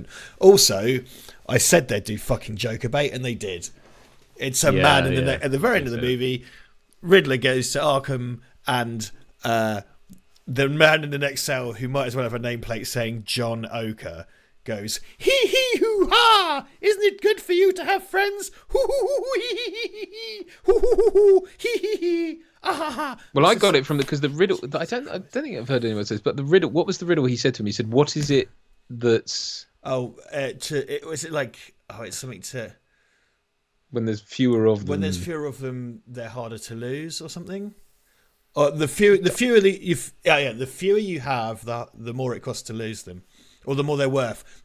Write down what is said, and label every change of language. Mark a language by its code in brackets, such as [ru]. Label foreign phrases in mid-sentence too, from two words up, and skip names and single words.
[en] Also, I said they'd do fucking Joker bait, and they did. It's a man at the very end of the movie. Riddler goes to Arkham, and the man in the next cell, who might as well have a nameplate saying John Oker, goes, hee hee hoo ha! Isn't it good for you to have friends? Hoo hoo hoo hee hee hoo hoo hoo hee hee hee. Well, I got it from because the riddle. I don't think I've heard anyone say this, but the riddle. What was the riddle he said to me? He said, "What is it that's?" Was it like? Oh, it's something to. When there's fewer of them. When there's fewer of them, they're harder to lose, or something. Or the fewer you have, the more it costs to lose them, or the more they're worth.